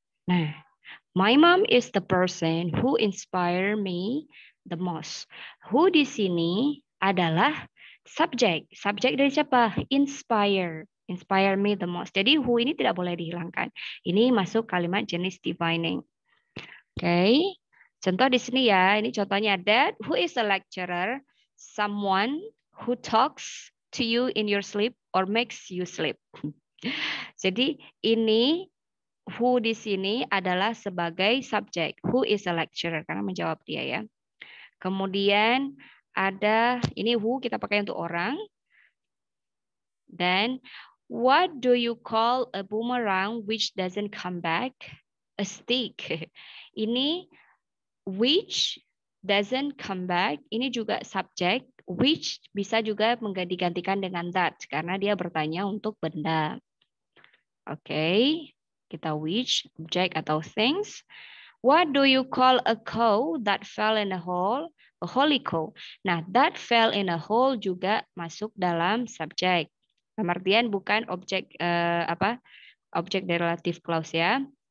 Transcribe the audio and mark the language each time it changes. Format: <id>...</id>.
<en>Nah, my mom is the person who inspire me the most.</en> <id>Who di sini adalah subjek. Subjek dari siapa? Inspire.</id> <en>Inspire me the most.</en> <id>Jadi who ini tidak boleh dihilangkan. Ini masuk kalimat jenis defining. Oke. Contoh di sini ya. Ini contohnya</id> <en>that who is a lecturer? Someone who talks to you in your sleep or makes you sleep.</en> <id>Jadi ini who di sini adalah sebagai subjek.</id> <en>Who is a lecturer?</en> <id>Karena menjawab dia ya. Kemudian ada ini who kita pakai untuk orang.</id> <en>Dan what do you call a boomerang which doesn't come back? A stick. Ini which doesn't come back.</en> <id>Ini juga subjek. Which bisa juga mengganti-gantikan dengan that. Karena dia bertanya untuk benda. Oke. Kita which, object atau things.</id> <en>What do you call a cow that fell in a hole? A holy cow. Nah, that fell in a hole</en> <id>juga masuk dalam subjek. Dalam artian bukan objek objek dari relative clause ya.</id>